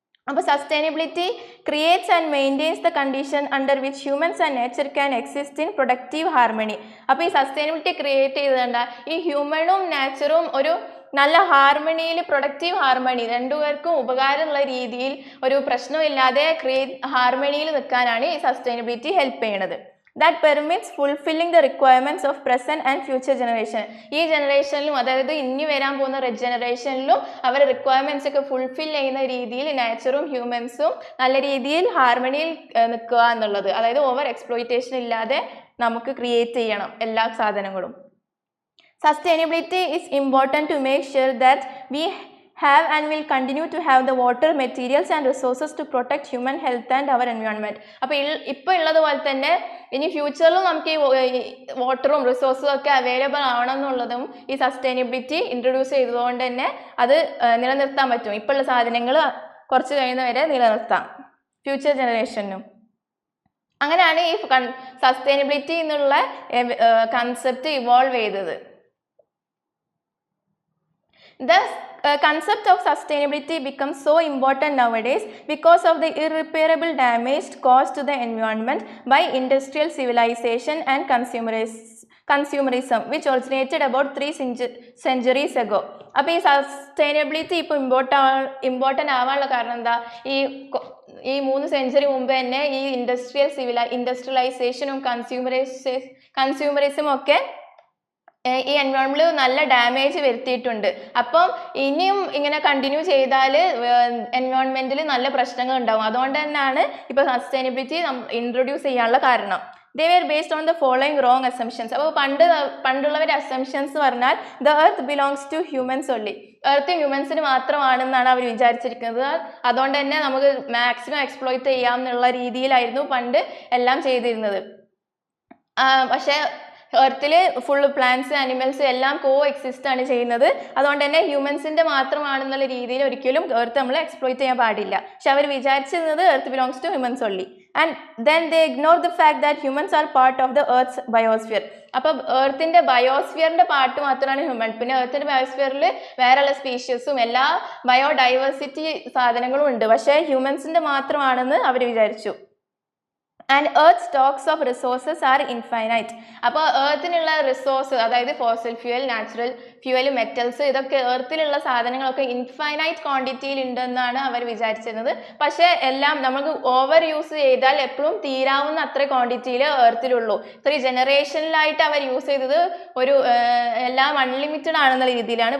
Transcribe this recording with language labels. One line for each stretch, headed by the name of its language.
English: അപ്പോൾ sustainability creates and maintains the condition under which humans and nature can exist in productive harmony.
Malayalam: അപ്പോൾ ഈ sustainability create ചെയ്തുകൊണ്ട് ഈ ഹ്യൂമണും നാച്ചറും ഒരു നല്ല ഹാർമണിയിൽ, പ്രൊഡക്റ്റീവ് ഹാർമണി, രണ്ടുപേർക്കും ഉപകാരമുള്ള രീതിയിൽ ഒരു പ്രശ്നമില്ലാതെ ഹാർമണിയിൽ നിൽക്കാനാണ് ഈ സസ്റ്റൈനബിലിറ്റി ഹെൽപ്പ് ചെയ്യണത്.
English: that permits fulfilling the requirements of present and future generation.
Malayalam: ഈ ജനറേഷനിലും അതായത് ഇനി വരാൻ പോകുന്ന ജനറേഷനിലും അവരുടെ റിക്വയർമെൻറ്റ്സ് ഒക്കെ ഫുൾഫിൽ ചെയ്യുന്ന രീതിയിൽ നാച്ചറും ഹ്യൂമൻസും നല്ല രീതിയിൽ ഹാർമണിയിൽ നിൽക്കുക എന്നുള്ളത്. അതായത് ഓവർ എക്സ്പ്ലോയിറ്റേഷൻ ഇല്ലാതെ നമുക്ക് ക്രിയേറ്റ് ചെയ്യണം എല്ലാ സാധനങ്ങളും.
English: Sustainability is important to make sure that we have and will continue to have the water, materials and resources to protect human health and our environment.
Malayalam: അപ്പോൾ ഇപ്പോൾ ഉള്ളതുപോലെ തന്നെ ഇനി ഫ്യൂച്ചറിലും നമുക്ക് ഈ വാട്ടറും റിസോഴ്സും ഒക്കെ അവൈലബിൾ ആണെന്നുള്ളതും ഈ സസ്റ്റൈനബിലിറ്റി ഇൻട്രൊഡ്യൂസ് ചെയ്തതുകൊണ്ട് തന്നെ അത് നിലനിർത്താൻ പറ്റും. ഇപ്പോഴുള്ള സാധനങ്ങൾ കുറച്ച് കഴിയുന്നവരെ നിലനിർത്താം ഫ്യൂച്ചർ ജനറേഷനും. അങ്ങനെയാണ് ഈ സസ്റ്റൈനബിലിറ്റി എന്നുള്ള കൺസെപ്റ്റ് ഇവോൾവ് ചെയ്തത്.
English: The concept of sustainability becomes so important nowadays because of the irreparable damage caused to the environment by industrial civilization and consumerism which originated about 3 centuries ago.
Malayalam: അപ്പോൾ ഈ sustainability ഇപ്പോൾ important ആവാനുള്ള കാരണം എന്താ? ഈ 3 century മുമ്പ് തന്നെ ഈ ഇൻഡസ്ട്രിയലൈസേഷനും കൺസ്യൂമറിസവും ഒക്കെ ഈ എൻവയോൺമെന്റിൽ നല്ല ഡാമേജ് വരുത്തിയിട്ടുണ്ട്. അപ്പം ഇനിയും ഇങ്ങനെ കണ്ടിന്യൂ ചെയ്താൽ എൻവയോൺമെന്റിൽ നല്ല പ്രശ്നങ്ങൾ ഉണ്ടാവും. അതുകൊണ്ട് തന്നെയാണ് ഇപ്പോൾ സസ്റ്റൈനബിലിറ്റി ഇൻട്രൊഡ്യൂസ് ചെയ്യാനുള്ള കാരണം.
English: They were based on the following wrong assumptions.
Malayalam: അപ്പോൾ പണ്ടുള്ളവരുടെ അസംഷൻസ് പറഞ്ഞാൽ
English: the earth belongs to humans only.
Malayalam: Earth ഹ്യൂമൻസിന് മാത്രമാണെന്നാണ് അവർ വിചാരിച്ചിരിക്കുന്നത്. അതുകൊണ്ട് തന്നെ നമുക്ക് മാക്സിമം എക്സ്പ്ലോയിറ്റ് ചെയ്യാം എന്നുള്ള രീതിയിലായിരുന്നു പണ്ട് എല്ലാം ചെയ്തിരുന്നത്. പക്ഷേ എർത്തിൽ ഫുൾ പ്ലാന്റ്സ് ആനിമൽസ് എല്ലാം കോ എക്സിസ്റ്റ് ആണ് ചെയ്യുന്നത്. അതുകൊണ്ട് തന്നെ ഹ്യൂമൻസിന്റെ മാത്രമാണെന്നുള്ള രീതിയിൽ ഒരിക്കലും എർത്ത് നമ്മൾ എക്സ്പ്ലോയിറ്റ് ചെയ്യാൻ പാടില്ല. പക്ഷെ അവർ വിചാരിച്ചിരുന്നത്
English: Earth belongs to humans only. And then they ignore the fact that humans are part of the earth's biosphere.
Malayalam: അപ്പോൾ എർത്തിന്റെ ബയോസ്ഫിയറിന്റെ പാർട്ട് മാത്രമാണ് ഹ്യൂമൻ. പിന്നെ എർത്തിന്റെ ബയോസ്ഫിയറിൽ വേറെയുള്ള സ്പീഷീസും എല്ലാ ബയോഡൈവേഴ്സിറ്റി സാധനങ്ങളും ഉണ്ട്. പക്ഷേ ഹ്യൂമൻസിന്റെ മാത്രമാണെന്ന് അവർ വിചാരിച്ചു.
English: And earth stocks of resources are infinite.
Malayalam: അപ്പോൾ എർത്തിനുള്ള റിസോഴ്സ്, അതായത് fossil fuel, natural fuel, metals, ഇതൊക്കെ എർത്തിലുള്ള സാധനങ്ങളൊക്കെ ഇൻഫൈനൈറ്റ് ക്വാണ്ടിറ്റിയിൽ ഉണ്ടെന്നാണ് അവർ വിചാരിച്ചിരുന്നത്. പക്ഷേ എല്ലാം നമുക്ക് ഓവർ യൂസ് ചെയ്താൽ എപ്പോഴും തീരാവുന്ന അത്ര ക്വാണ്ടിറ്റിയിൽ എർത്തിലുള്ളൂ. 3 ജനറേഷനിലായിട്ട് അവർ യൂസ് ചെയ്തത് ഒരു എല്ലാം അൺലിമിറ്റഡ് ആണെന്നുള്ള രീതിയിലാണ്.